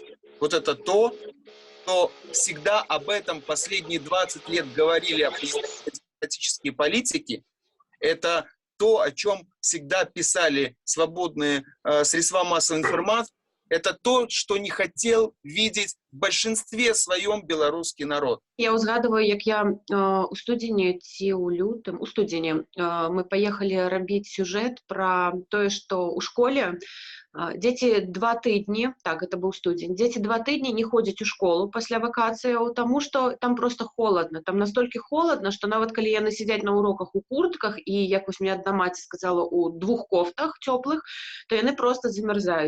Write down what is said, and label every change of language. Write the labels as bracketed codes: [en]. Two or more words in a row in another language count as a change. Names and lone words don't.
[ru] Вот это то, что всегда об этом последние 20 лет говорили демократические политики, это то, о чем всегда писали свободные средства массовой информации, это то, что не хотел видеть в большинстве своем белорусский народ. [be] Я узгадываю, як я у студзені ці ў лютым, у студзені мы паехалі рабіць сюжэт пра тое, што ў школе дзеці 2 тыдні, так, это быў студзень, дзеці 2 тыдні не ходзяць у школу пасля вакацыяў, таму што там [ru] просто холодна, [be] там настолькі холодна, што нават калі яны сядзяць на уроках у куртках і, як вось мне адна маці сказала, у 2 кофтах цёплых, то яны просто замярзаюць.